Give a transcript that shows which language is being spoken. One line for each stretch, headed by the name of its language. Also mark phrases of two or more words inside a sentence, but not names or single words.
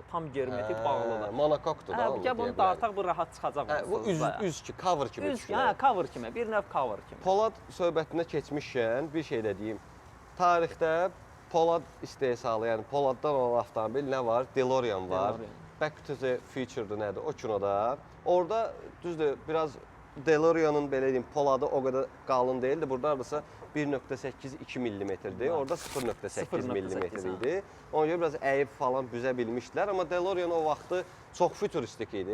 Azerbaijani: Tam germetik bağlıdır. Monokokdur da Hə, onu. bu bunu deyə bilərik. dartaq bu rahat çıxacaq. Hə, bu onsuz da. üz ki, cover kimi Üz, düşünün. hə, cover kimi, bir növ cover kimi. Polad söhbətinə keçmişkən bir şey də deyim. Tarixdə polad istehsalı, yəni poladdan olan avtomobil nə var? DeLorean var. DeLorean. Back to the Future-dur nədir? O kinoda. Orada düzdür, biraz DeLorean'ın belə deyim, poladı o qədər qalın deyildi. Burada hardasa 1.8-2 mm-dir. Orada 0.8 mm 0.8 idi. Ona görə biraz əyib falan büzə bilmişdilər. Amma DeLorean o vaxtı çox füturistik idi.